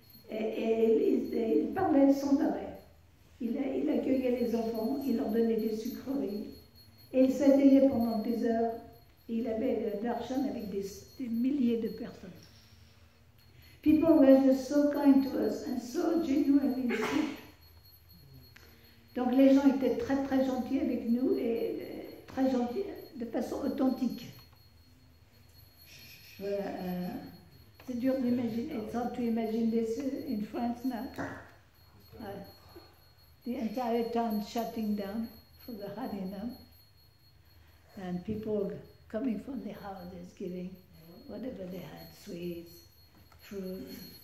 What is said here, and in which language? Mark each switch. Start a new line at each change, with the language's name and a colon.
French: Et il parlait sans arrêt. Il accueillait les enfants, il leur donnait des sucreries. Et il s'asseyait pendant des heures. Et il avait darshan avec des milliers de personnes.
English: People were just so kind to us and so genuinely sweet.
French: Donc les gens étaient très très gentils avec nous et très gentils de façon authentique. Voilà, c'est dur d'imaginer.
English: It's hard to imagine this in France now. The entire town shutting down for the Harinam, and people coming from the houses giving whatever they had, sweets, fruits.